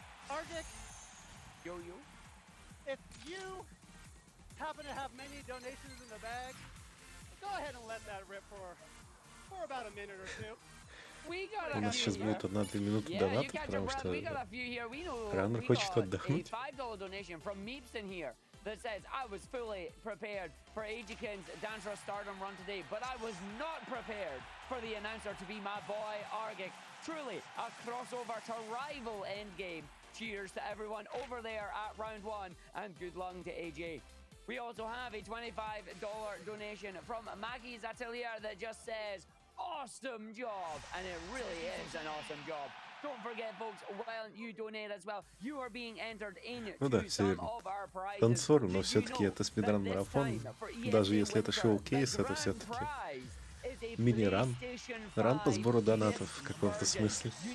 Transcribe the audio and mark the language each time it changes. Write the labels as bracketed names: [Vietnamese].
[English] Argic, Yo. if you happen to have many donations in the bag, go ahead and let that rip for about a minute or two. [Russian] У нас сейчас будет 1-2 минуты доната, потому что Раннер хочет отдохнуть. [English] $5 donation from Meepson here that says, I was fully prepared for eijiken's DANCERUSH STARDOM run today, but I was not prepared for the announcer to be my boy Argic. Truly a crossover to rival endgame. Cheers to everyone over there at round 1, and good luck to AJ. We also have a $25 donation from Maggie's Atelier that just says, awesome job, and it really is an awesome job. Don't forget, folks, while you donate as well, you are being entered into some of our prizes. [Russian] Танцоры, но все-таки это спидран-марафон. Даже если это шоу-кейс, это все-таки мини-ран. Ран по сбору донатов в каком-то смысле.